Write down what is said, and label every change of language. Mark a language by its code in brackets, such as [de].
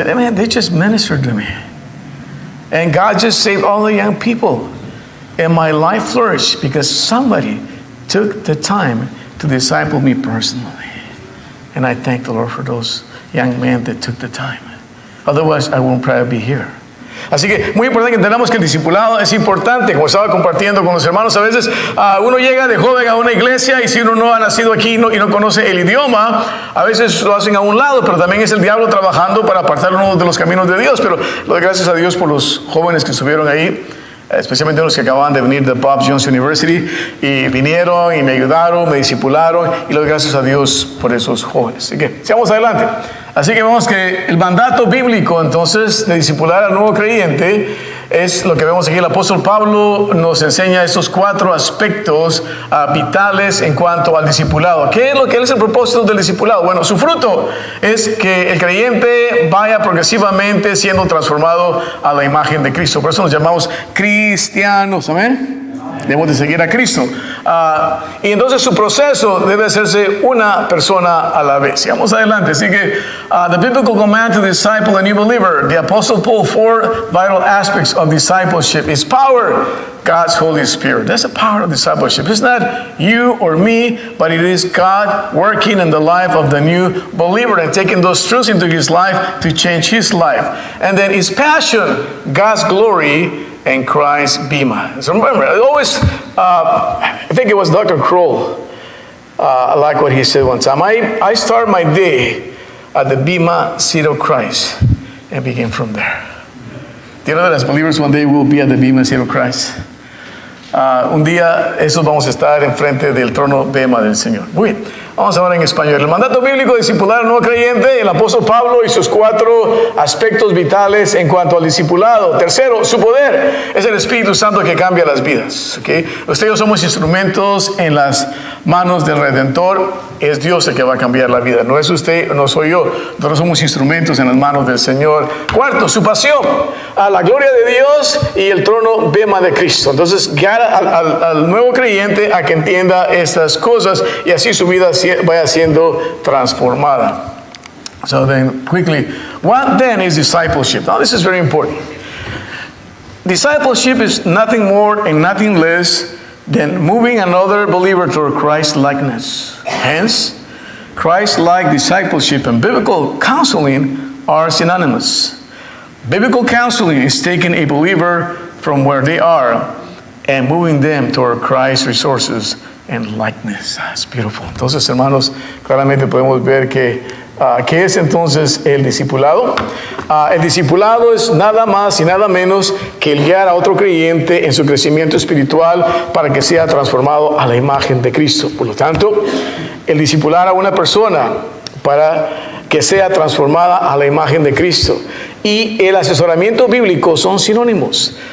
[en] Man, they just ministered to me. And God just saved all the young people. And my life flourished because somebody took the time to disciple me personally. And I thank the Lord for those young men that took the time. Otherwise, I won't probably be here. [es] Así que muy importante que entendamos que el discipulado es importante. Como estaba compartiendo con los hermanos, a veces uno llega de joven a una iglesia y si uno no ha nacido aquí y no conoce el idioma, a veces lo hacen a un lado, pero también es el diablo trabajando para apartarlo de los caminos de Dios. Pero doy gracias a Dios por los jóvenes que estuvieron ahí, especialmente los que acababan de venir de Bob Jones University, y vinieron y me ayudaron, me discipularon, y le doy gracias a Dios por esos jóvenes. Así que sigamos adelante. Así que vemos que el mandato bíblico entonces de discipular al nuevo creyente es lo que vemos aquí. El apóstol Pablo nos enseña estos 4 aspectos vitales en cuanto al discipulado. ¿Qué es el propósito del discipulado? Bueno, su fruto es que el creyente vaya progresivamente siendo transformado a la imagen de Cristo. Por eso nos llamamos cristianos. Amén. Debemos de seguir a Cristo. Y entonces su proceso debe hacerse una persona a la vez. Sigamos adelante. Así que, [en] the biblical command to disciple a new believer. The Apostle Paul, 4 vital aspects of discipleship is power, God's Holy Spirit. That's the power of discipleship. It's not you or me, but it is God working in the life of the new believer and taking those truths into his life to change his life. And then his passion, God's glory, and Christ's bema. So remember, I think it was Dr. Kroll. I like what he said one time. I start my day at the bema seat of Christ and begin from there. Do you know that as believers one day we'll be at the bema seat of Christ? [es] Un día esos vamos a estar enfrente del trono bema del Señor. Muy bien. Vamos ahora en español. El mandato bíblico de discipular al nuevo creyente, el apóstol Pablo y sus 4 aspectos vitales en cuanto al discipulado. Tercero, su poder es el Espíritu Santo que cambia las vidas. ¿Okay? Usted y yo somos instrumentos en las manos del Redentor. Es Dios el que va a cambiar la vida. No es usted, no soy yo. Nosotros somos instrumentos en las manos del Señor. Cuarto, su pasión a la gloria de Dios y el trono bema de Cristo. Entonces, guiar al nuevo creyente a que entienda estas cosas y así su vida vaya siendo transformada. [en] So then, quickly, what then is discipleship? Now, this is very important. Discipleship is nothing more and nothing less than moving another believer toward Christ-likeness. Hence, Christ-like discipleship and biblical counseling are synonymous. Biblical counseling is taking a believer from where they are and moving them toward Christ's resources and likeness. That's beautiful. [es] Entonces, hermanos, claramente podemos ver que ¿qué es entonces el discipulado? El discipulado es nada más y nada menos que el guiar a otro creyente en su crecimiento espiritual para que sea transformado a la imagen de Cristo. Por lo tanto, el discipular a una persona para que sea transformada a la imagen de Cristo y el asesoramiento bíblico son sinónimos.